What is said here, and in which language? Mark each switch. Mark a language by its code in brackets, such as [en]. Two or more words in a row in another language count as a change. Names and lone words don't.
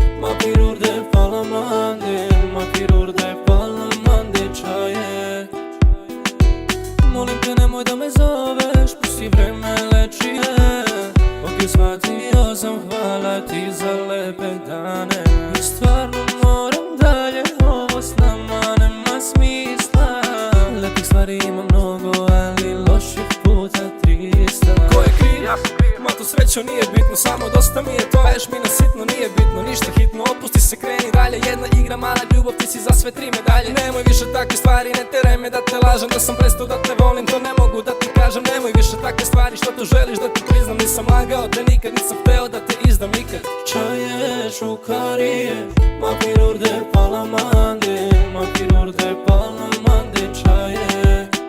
[rom] Ma piruri de palamande, ma piruri de palamande čaje. [sr] Molim te nemoj da me zoveš, pusti vreme leči je. Ok, shvatio sam, hvala ti za lepe dane. I stvarno moram dalje, ovo s nama nema smisla. Lepih stvari ima mnogo, ali loših puta 300. Ko je kriv? Ja sam kriv. Ma to srećo nije bitno, samo dosta mi je to. Daješ mi na sitno, nije bitno, ništa hitno. Opusti se, kreni dalje, jedna igra, mala ljubav, ti si za sve 3 medalje. Nemoj više takve stvari, ne teraj me da te lažem. Da sam prestao da te volim, to ne mogu da ti kažem. Nemoj više takve stvari, što to želiš da ti priznam. Nisam lagao te nikad, nisam hteo da te izdam nikad. [rom] Čaje, šukarije, ma piruri de palamande, ma piruri de palamande čaje.